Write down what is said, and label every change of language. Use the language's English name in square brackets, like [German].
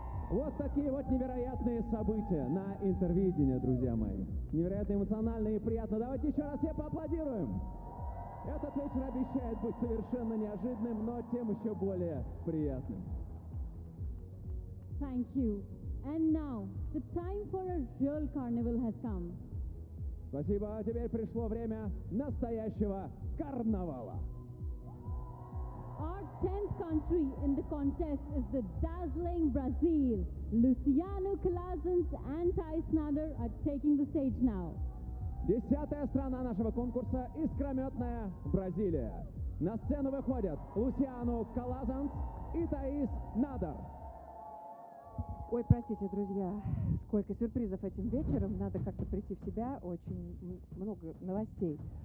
[Russian] Вот такие вот невероятные события на интервидении, друзья мои. Невероятно эмоционально и приятно. Давайте еще раз все поаплодируем. Этот вечер обещает быть совершенно неожиданным, но тем еще более приятным. [English] Thank you. And now, the time for a real carnival has come. [Russian] Спасибо, теперь пришло время настоящего карнавала. [English] Our 10th country in the contest is the dazzling Brazil. Luciano Klaasens and Thijs Snider are taking the stage now. [Russian] 10-я страна нашего конкурса – искрометная Бразилия. На сцену выходят Luciano Klaasens и Thijs Snider. Ой, простите, друзья, сколько сюрпризов этим вечером, надо как-то прийти в себя, очень много новостей.